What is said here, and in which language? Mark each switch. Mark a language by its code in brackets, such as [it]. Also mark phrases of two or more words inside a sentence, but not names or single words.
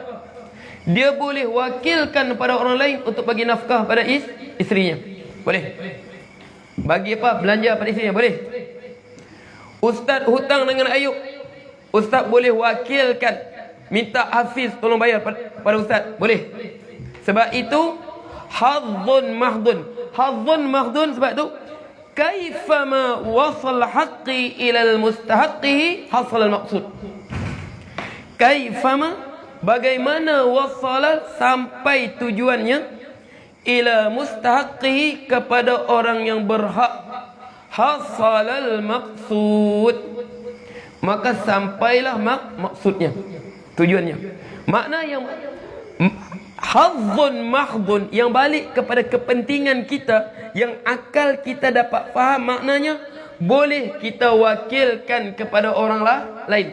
[ms] Dia boleh wakilkan pada orang lain untuk bagi nafkah pada isterinya. Boleh. Bagi apa? Belanja pada isterinya. Boleh. Ustaz hutang dengan Ayub. Ustaz boleh wakilkan, minta Hafiz tolong bayar pada Ustaz. Boleh. Sebab itu [ar] حظ محض. حظ محض [ms] sebab itu [ar] كيفما وصل الحق إلى مستحقه حصل المقصود. Kaifama, [ms] bagaimana wasala, sampai tujuannya, [ar] إلى مستحقه, [ms] kepada orang yang berhak, [ar] حصل المقصود, [ms] maka sampailah maksudnya, tujuannya. Makna yang [ar] حظ محض, [ms] yang balik kepada kepentingan kita, yang akal kita dapat faham maknanya, boleh kita wakilkan kepada orang lain.